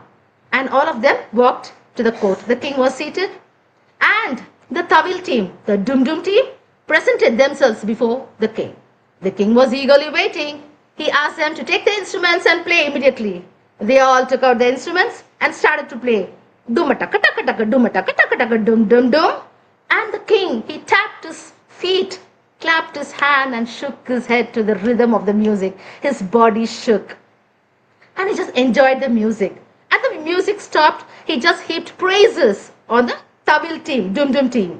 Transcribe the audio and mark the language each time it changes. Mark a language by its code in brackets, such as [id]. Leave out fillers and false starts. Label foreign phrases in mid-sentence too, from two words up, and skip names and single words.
[en] And all of them walked to the court. The king was seated and the Tawil team, the Dum Dum team, presented themselves before the king. The king was eagerly waiting. He asked them to take the instruments and play immediately. They all took out the instruments and started to play. Dum-a-taka-taka-taka, dum-a-taka-taka-taka, dum-dum-dum. And the king, he tapped his feet, clapped his hand and shook his head to the rhythm of the music. His body shook. And he just enjoyed the music. And the music stopped. He just heaped praises on the Tawil team, Dum Dum team.